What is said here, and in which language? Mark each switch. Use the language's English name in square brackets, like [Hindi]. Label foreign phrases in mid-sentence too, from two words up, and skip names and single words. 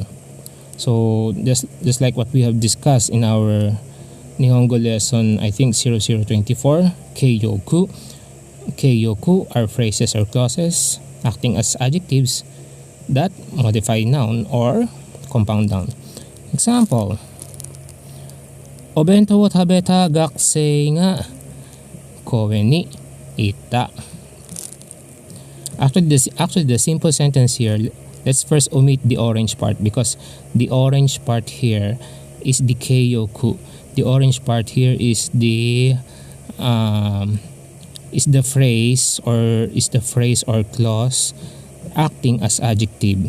[English] So just like what we have discussed in our Nihongo lesson, I think 0024, keiyoku. Keiyoku are phrases or clauses acting as adjectives that modify noun or compound noun. Example, [Japanese] お弁当を食べた学生が声にいた. [English] Actually, the simple sentence here, let's first omit the orange part, because the orange part here is the keiyoku. The orange part here is the phrase or clause acting as adjective.